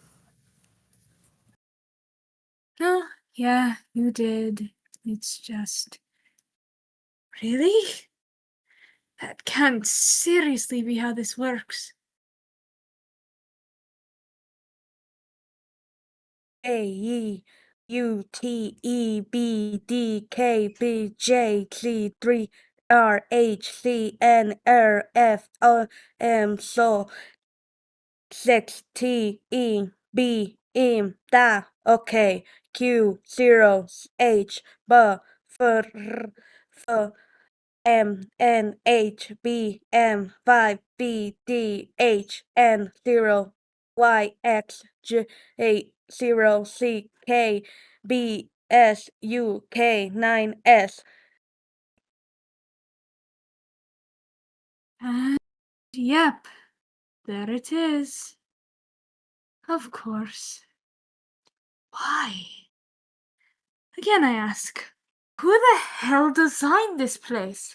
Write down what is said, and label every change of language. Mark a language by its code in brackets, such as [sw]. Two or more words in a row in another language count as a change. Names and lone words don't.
[en] Huh? Yeah, you did. It's just. Really? That can't seriously be how this works. A U T E B D K B J C 3 R H C N R F O M so 6 T E B M da okay Q 0 H B F F M N H B M 5 B D H N 0 Y X J 0 C K B S U K 9 S. And yep, there it is. Of course. Why? Again, I ask, who the hell designed this place?